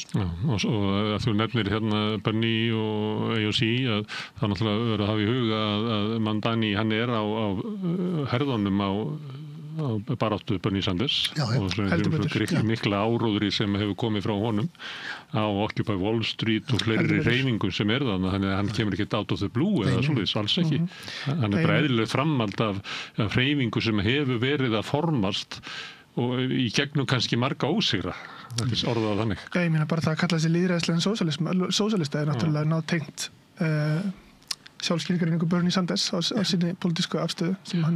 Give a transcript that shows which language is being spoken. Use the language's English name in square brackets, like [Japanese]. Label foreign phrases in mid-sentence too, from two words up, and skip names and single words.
[Icelandic] Já, og að þú nefnir hérna Bernie og AOC að það náttúrulega verður að hafa í huga að Mandani hann er á herðunum á baráttu Bernie Sanders og svona mikla áróðri sem hefur komið frá honum á Occupy Wall Street og fleiri hreyfingum sem þannig að hann kemur ekki [English] out of the blue [Icelandic] eða svoleiðis, alls ekki. Hann er bara eðlilega framhald af hreyfingu sem hefur verið að formast og í gegnum kannski marga ósigra. Þetta er orðað þannig. Já, ég meina bara það að kalla þessi lýðræðislegan sósíalista er náttúrulega nátengt sjálfskilgreiningu Bernie Sanders á sinni pólitísku afstöðu sem hann